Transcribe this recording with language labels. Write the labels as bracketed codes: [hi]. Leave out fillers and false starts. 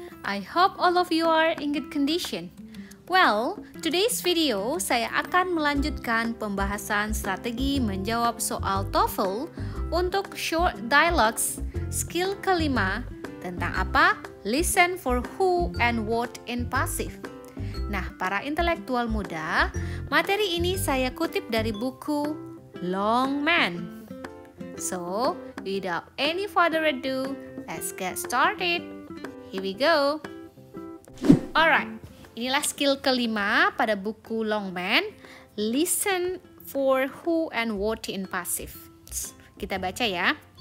[en] I hope all of you are in good condition. Well, today's video [id] saya akan melanjutkan pembahasan strategi menjawab soal TOEFL untuk short dialogues skill kelima tentang apa? [en] Listen for who and what in passive. [id] Nah, para intelektual muda, materi ini saya kutip dari buku Long Man. [en] So, without any further ado, let's get started. Here we go. [id] Alright, inilah skill kelima pada buku Long Man. [en] Listen for who and what in passive. [id] Kita baca ya.